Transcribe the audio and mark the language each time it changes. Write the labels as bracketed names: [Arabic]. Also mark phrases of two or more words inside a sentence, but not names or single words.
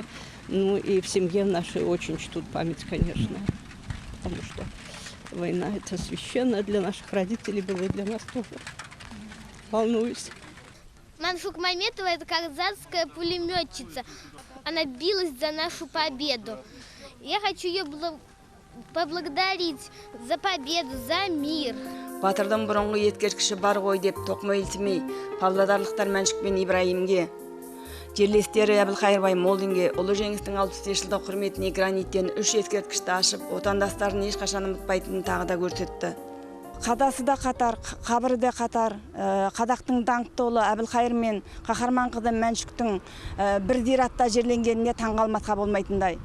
[Russian] Ну и в семье нашей очень чтут память, конечно, потому что война это священно для наших родителей было и для нас тоже. Волнуюсь. Маншук Маметова – это казахская пулеметчица. Она билась за нашу победу. Я хочу ее поблагодарить за победу, за мир. [Kazakh] Батырдың бұрынғы ескерткіші бар ғой деп тоқмы елсімей, павлодарлықтар Мәншүк пен Ибраимге, жерлестері Әбілқайыр Баймолдинге ұлы жеңістің 65 жылдық құрметіне граниттен 3 ескерткішті ашып, отандастарын ешқашан ұмытпайтынын тағы да көрсетті. Қадасы да қатар, қабірі де қатар, Қазақтың даңқты ұлы Әбілқайыр мен қаһарман қызы Мәншүктің бір зиратта жерленгеніне таңғалмасқа болмайтындай.